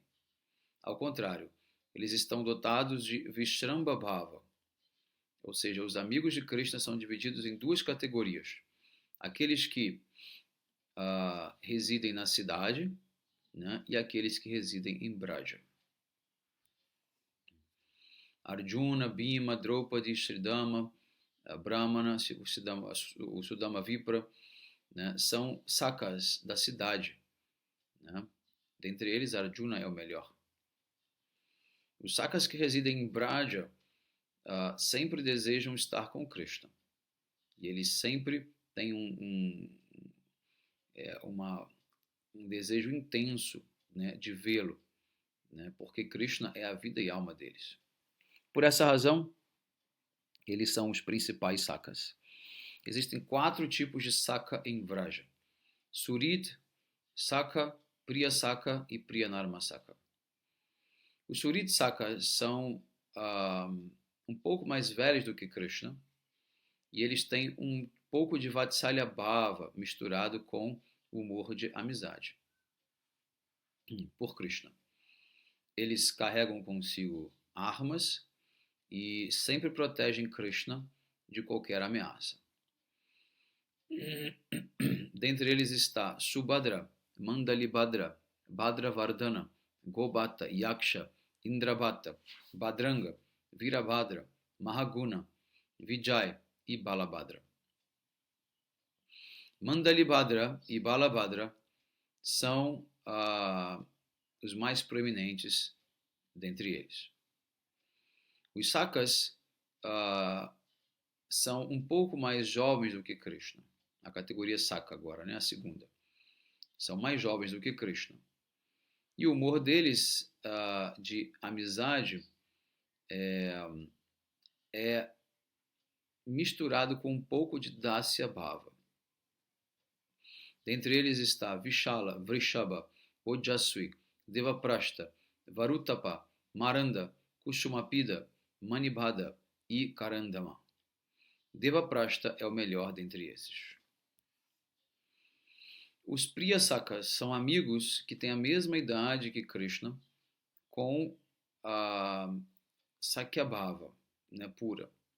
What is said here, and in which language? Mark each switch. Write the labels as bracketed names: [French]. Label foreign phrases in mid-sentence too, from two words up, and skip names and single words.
[Portuguese] Ao contrário, eles estão dotados de [Sanskrit] Vishramba Bhava, [Portuguese] ou seja, os amigos de Krishna são divididos em 2 categorias: aqueles que residem na cidade, né, e aqueles que residem em Braja. Arjuna, Bhima, Draupadi, Sridama, Brahmana, o Sudama Vipra, né, são sakas da cidade. Né? Dentre eles, Arjuna é o melhor. Os sakas que residem em Braja sempre desejam estar com Krishna. E eles sempre têm um desejo intenso, né, de vê-lo, né, porque Krishna é a vida e alma deles. Por essa razão, eles são os principais sakas. Existem 4 tipos de saka em Vraja: Surit, Saka, [Sanskrit] Priya Saka [Portuguese] e [Sanskrit] Priyanarma Saka. [Portuguese] Os [Sanskrit] Surit Sakas [Portuguese] são um pouco mais velhos do que Krishna e eles têm um pouco de [Sanskrit] Vatsalya Bhava [Portuguese] misturado com o humor de amizade por Krishna. Eles carregam consigo armas e sempre protegem Krishna de qualquer ameaça. Dentre eles está Subhadra, Mandalibhadra, Bhadravardhana, Gobhata, Yaksha, Indrabhata, Bhadranga, Virabhadra, Mahaguna, Vijay e Balabhadra. Mandalibhadra e Balabhadra são os mais proeminentes dentre eles. Os Sakas são um pouco mais jovens do que Krishna. A categoria Saka agora, né? A segunda. São mais jovens do que Krishna. E o humor deles de amizade é misturado com um pouco de [Sanskrit] Dasya Bhava. [Portuguese] Dentre eles está Vishala, Vrishaba, Ojasvi, Devaprashta, Varutapa, Maranda, Kushumapida, Manibhada e Karandama. Devaprashta é o melhor dentre esses. Os [Sanskrit] Priya Sakas [Portuguese] são amigos que têm a mesma idade que Krishna, com a Sakyabhava, né, pura.